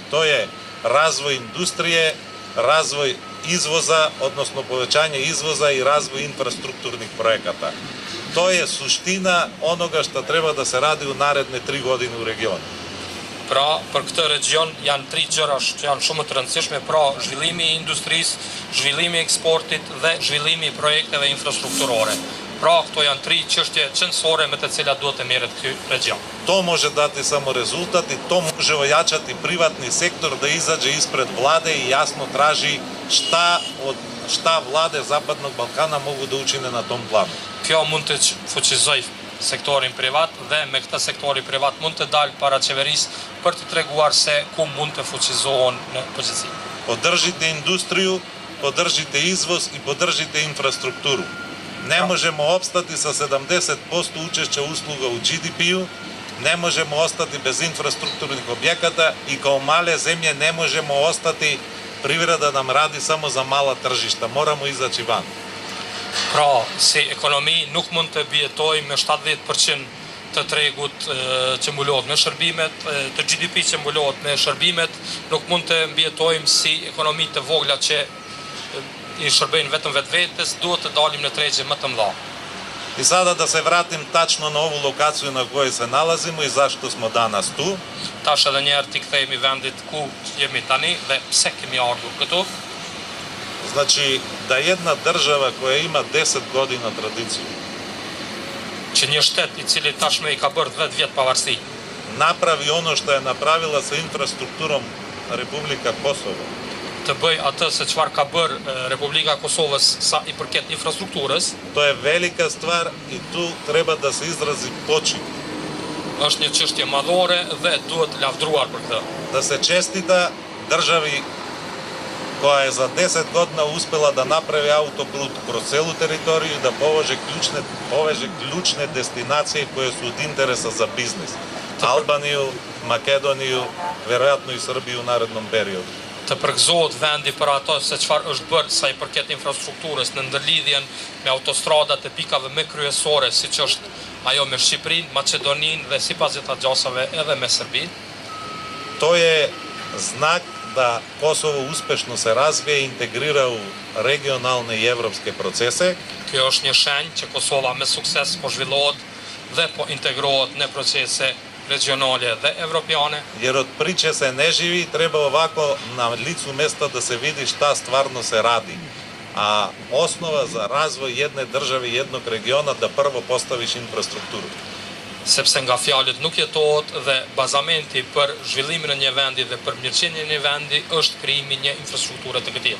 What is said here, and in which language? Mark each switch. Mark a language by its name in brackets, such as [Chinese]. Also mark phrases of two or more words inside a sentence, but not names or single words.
[Serbian] To je razvoj industrije, razvoj izvoza, odnosno povećanje izvoza i razvoj infrastrukturnih projekata. To je suština onoga što treba da se radi u naredne 3 godine u regionu. [Albanian] Pra, për këtë region janë 3 gjëra që janë shumë të rëndësishme, pra zhvillimi i industrisë, zhvillimi i eksportit dhe zhvillimi i projekteve infrastrukturore. Pra, këto janë 3 çështje qendrore me të cilat duhet të merret ky region. [Serbian] To može dati samo rezultat i to može ojačati privatni sektor da izađe ispred vlade i jasno traži šta vlade Zapadnog Balkana mogu da učine na tom planu. [Albanian] Kjo mund të fuqizoj sektorin privat dhe me këtë sektori privat mund të dalë para qeverisë për të treguar se ku mund të fuqizohen në përgjithësi. [Serbian] Podržite industriju, podržite izvoz i podržite infrastrukturu. Ne možemo opstati sa 70% učešća usluga u GDP-u, ne možemo ostati bez infrastrukturnih objekata i kao male zemlje ne možemo ostati privreda nam radi samo za mala tržišta, moramo izaći van. [Albanian] Pra, si ekonomi nuk mund të bjetojmë me 70% të tregut që mbulohet me shërbimet, të GDP që mbulohet me shërbimet, nuk mund të bjetojmë si ekonomi të vogla që i shërbejnë vetëm vetvetes, duhet të dalim në tregje më të mëdha. [Serbian] I sada da se vratim tačno na ovu lokaciju na kojoj se nalazimo i zašto smo danas tu. [Albanian] Tash edhe një herë t'i kthehemi vendit ku jemi tani dhe pse kemi ardhur këtu. [Serbian] Znači, da jedna država koja ima 10 godina tradiciju [Albanian] Që një shtet i cili tashme i ka bërë 10 vjet pavarësi, [Serbian] napravi ono što je napravila sa infrastrukturom Republika Kosovo, [Albanian] të bëj atë se çfarë ka bërë Republika e Kosovës sa i përket infrastrukturës, [Serbian] to je velika stvar i tu treba da se izrazi počin. [Albanian] është një çështje madhore dhe duhet lavdruar për këtë. [Serbian] Da se čestita državi koja je za 10 godina uspela da napravi autoput kroz celu teritoriju i da poveže ključne destinacije koje su od interesa za biznis. Albaniju, Makedoniju, verovatno i Srbiju u narednom periodu. [Albanian] Të përgëzohet vendi për ato se çfarë është bërë sa i përket infrastrukturës në ndërlidhjen me autostradat e pikave më kryesore, siç është ajo me Shqipërinë, Maqedoninë dhe sipas gjitha gjasave edhe me Serbinë. [Serbian] To je znak da Kosovo uspešno se razvije i integrira u regionalne i evropske procese. [Albanian] Kjo është një shenjë që Kosova me sukses po zhvillohet dhe po integrohet në procese regionale dhe evropiane. [Serbian] Jer od priče se ne živi, treba ovako na licu mesta da se vidi šta stvarno se radi. A osnova za razvoj jedne države i jednog regiona da prvo postaviš infrastrukturu. [Albanian] Sepse nga fjalët nuk jetohet dhe bazamenti për zhvillimin e një vendi dhe për mirëqenien e një vendi është krijimi i një infrastrukture të këtij.